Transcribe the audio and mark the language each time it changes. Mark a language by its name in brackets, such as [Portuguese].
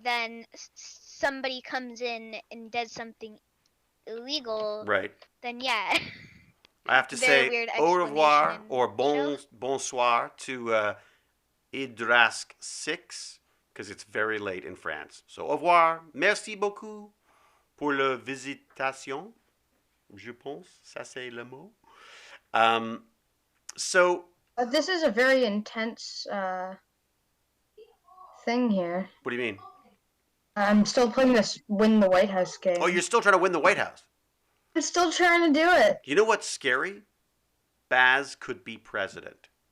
[English] Then somebody comes in and does something illegal. Right. Then I have to say au revoir or bonsoir to Idrask 6 because it's very late in France. [French] So au revoir, merci beaucoup pour la visitation. Je pense, ça c'est le mot. [English] So this is a very intense thing here. What do you mean? I'm still playing this Win the White House game. Oh, you're still trying to win the White House? I'm still trying to do it. You know what's scary? Baz could be president.